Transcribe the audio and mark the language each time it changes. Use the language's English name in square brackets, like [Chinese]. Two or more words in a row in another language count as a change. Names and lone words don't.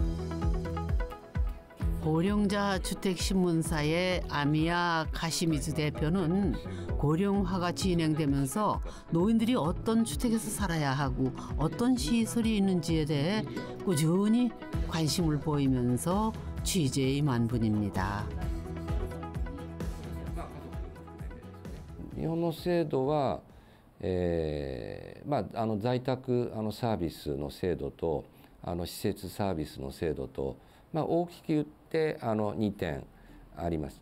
[Korean] 고령자 주택신문사의 아미야 카시미즈 대표는 고령화가 진행되면서 노인들이 어떤 주택에서 살아야 하고 어떤 시설이 있는지에 대해 꾸준히 관심을 보이면서 취재에 임한 분입니다. [Japanese] 日本の制度は、在宅サービスの制度と施設サービスの制度と、大きく言って2点あります。